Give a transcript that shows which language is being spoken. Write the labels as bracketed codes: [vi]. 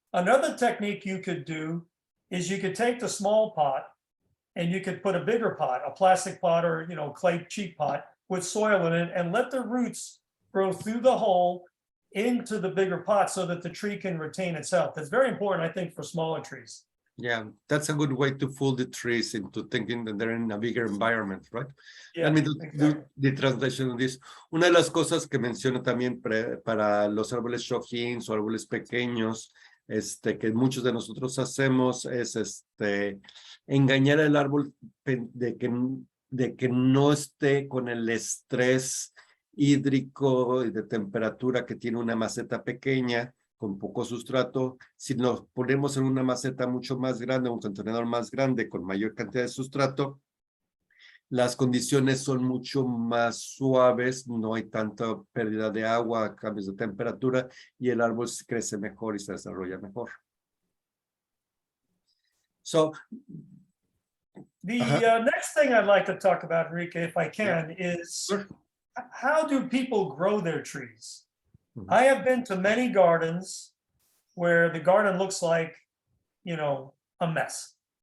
[en] Another technique you could do is you could take the small pot and you could put a bigger pot, a plastic pot or, you know, clay cheap pot with soil in it and let the roots grow through the hole into the bigger pot so that the tree can retain its health. It's very important, I think, for smaller trees. Yeah, that's a good way to fool the trees into thinking that they're in a bigger environment, right? Yeah, Let me do exactly. the translation of this. [es] Una de las cosas que menciona también para los árboles shohins o árboles pequeños, que muchos de nosotros hacemos es engañar al árbol de que no esté con el estrés hídrico y de temperatura que tiene una maceta pequeña con poco sustrato. Si nos ponemos en una maceta mucho más grande, un contenedor más grande con mayor cantidad de sustrato, las condiciones son mucho más suaves, no hay tanta pérdida de agua, cambios de temperatura y el árbol crece mejor y se desarrolla mejor. [en] So, the next thing I'd like to talk about, Enrique, if I can, is how do people grow their trees? I have been to many gardens where the garden looks like, you know, a mess.